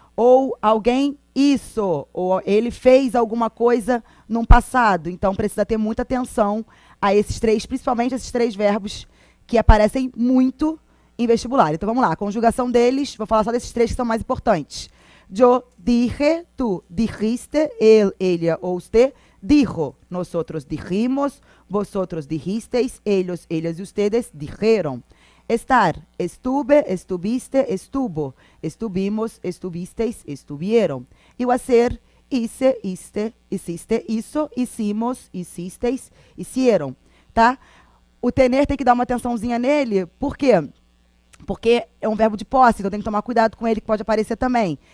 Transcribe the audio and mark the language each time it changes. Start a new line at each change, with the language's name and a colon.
Portuguese: Ou alguém isso, ou ele fez alguma coisa no passado. Então, precisa ter muita atenção a esses três, principalmente esses três verbos que aparecem muito em vestibular. Então, vamos lá. A conjugação deles, vou falar só desses três que são mais importantes.
Spanish: Yo dije, tú dijiste, él, ella o usted dijo. Nosotros dijimos, vosotros dijisteis, ellos, ellas y ustedes dijeron. Estar, estuve, estuviste, estuvo. Estuvimos, estuvisteis, estuvieron. Y o hacer, hice, hiciste, hizo, hicimos, hicisteis, hicieron.
Portuguese: Tá? O tener tem que dar uma atençãozinha nele, por quê? Porque é um verbo de posse, então tem que tomar cuidado com ele, que pode aparecer também.